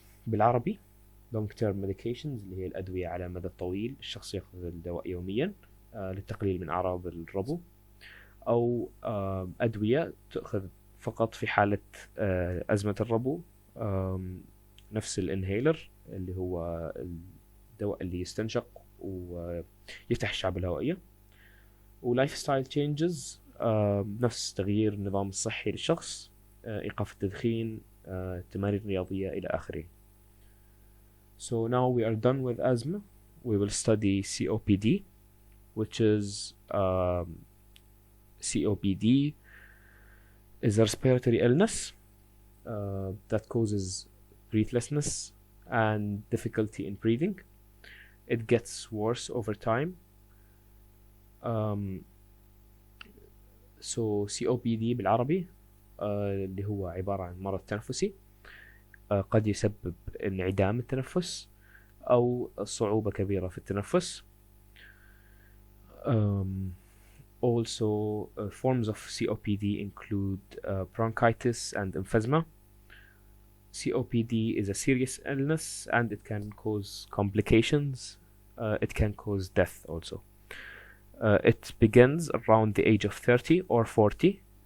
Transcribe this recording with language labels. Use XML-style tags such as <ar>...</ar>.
<ar>بالعربي</ar> <en>long term medications</en> <ar>اللي هي الأدوية على مدى طويل، الشخص يأخذ الدواء يوميا للتقليل من أعراض الربو، أو أدوية تأخذ فقط في حالة أزمة الربو، نفس الانهيلر اللي هو الدواء اللي يستنشق ويفتح الشعب الهوائية. ولايف ستايل تشينجز نفس تغيير النظام الصحي للشخص، إيقاف التدخين، تمارين رياضية إلى آخره.</ar> <en>So now we are done with asthma. We will study COPD, which is COPD is a respiratory illness that causes breathlessness and difficulty in breathing. It gets worse over time.</en> <ar>So COPD بالعربي اللي هو عبارة عن مرض تنفسي قد يسبب انعدام التنفس أو صعوبة كبيرة في التنفس.</ar> <en>Also, forms of COPD include bronchitis and emphysema. COPD is a serious illness and it can cause complications. It can cause death also. It begins around the age of 30 or 40.</en>